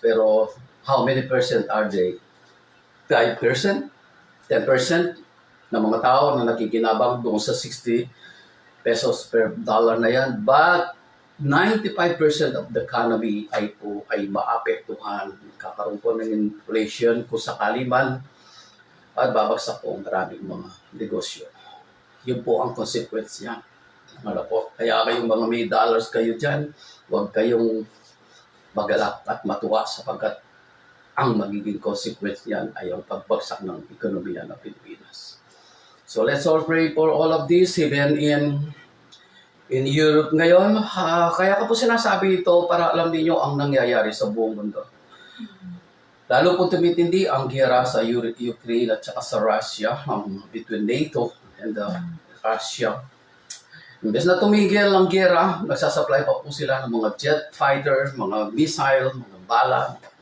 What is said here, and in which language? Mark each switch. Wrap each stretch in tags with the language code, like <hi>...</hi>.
<en>Pero, how many percent are they? 5%?</en> <tl>10% ng mga tao na nakikinabang doon sa 60 pesos per dollar na yan.</tl> <en>But, 95% of the economy</en> <tl>ay maapektuhan. Kakaroon po ng inflation kung sakali man at babagsak po ang maraming mga negosyo. Yun po ang consequence niya. Ano po? Kaya kayong mga may dollars kayo dyan, huwag kayong magalak at matuwa sapagkat ang magiging consequence niyan ay ang pagbagsak ng ekonomiya ng Pilipinas.</tl> <en>So let's all pray for all of this, even in Europe ngayon.</en> <tl>Kaya ko po sinasabi ito para alam niyo ang nangyayari sa buong mundo. Lalo po tumitindi ang giyera sa Ukraine at saka sa Russia, between NATO and Russia. Imbes na tumigil ang giyera, nagsasupply pa po sila ng mga jet fighter, mga missile, mga bala.</tl>